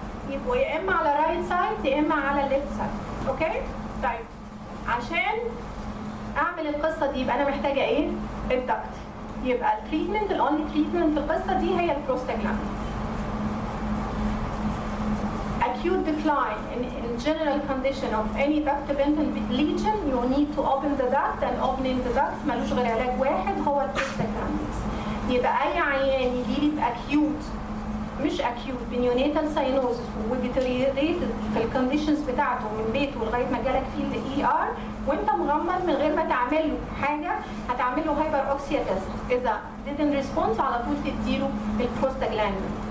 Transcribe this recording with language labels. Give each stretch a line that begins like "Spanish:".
Arabic: يبقوا يا اما على رايت سايد يا اما على ليفت سايد، اوكي؟ طيب عشان اعمل القصه دي يبقى انا محتاجه ايه؟ الدكت. يبقى التريتمنت الاونلي تريتمنت في القصه دي هي البروستاجلاندين.
English: Acute decline in general condition of any ductal lesion, you need to open the duct, and opening the duct
Arabic: ملوش غير علاج واحد هو البروستاجلاندين. يبقى اي عيان يجيلي باكيوت مش اكيوت بنيونيتال ساينوزس وديتيريوريتد في الكونديشنز بتاعته من بيته لغايه ما جالك فيه الاي ار وانت مغمض من غير ما تعمل له حاجه، هتعمل له هايبر اوكسيا تيست. اذا
English: didn't response
Arabic: على طول تديله البروستاجلاندين.